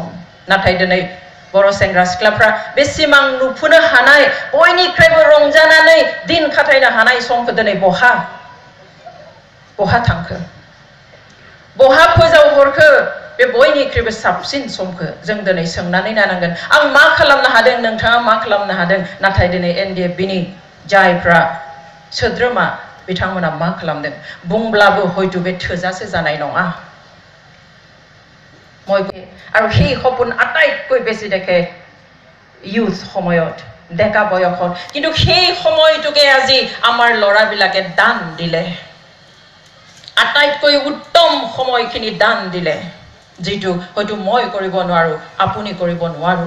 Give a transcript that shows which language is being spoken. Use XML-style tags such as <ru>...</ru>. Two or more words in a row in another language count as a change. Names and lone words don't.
<brx>नाथाय दिनै बर' सेंग्रा सिख्लाफ्रा बे सिमां नुफुनो हानाय, बयनिख्रुइबो रंजानानै दिन खाथायनो हानाय समखौ दिनै बहा थांखो, बहा फोजावहरखो? बे बयनिख्रुइबो साबसिन समखौ जों दिनै सोंनानै नायनांगोन। आं मा खालामनो हादों, नोंथाङा मा खालामनो हादों? नाथाय दिनै NDFBनि जायफ्रा सोद्रोमा, बिथांमोना मा खालामदों बुंब्लाबो हयতো बे थोजासे जानाय नङा।</brx> <as>আৰু সেই সপোন আটাইতকৈ বেছি দেখে ইউথ সময়ত, ডেকা বয়সত। কিন্তু সেই সময়টোকে আজি আমাৰ ল'ৰাবিলাকে দান দিলে, আটাইতকৈ উত্তম সময়খিনি দান দিলে, যিটো হয়তো মই কৰিব নোৱাৰোঁ, আপুনি কৰিব নোৱাৰোঁ।</as>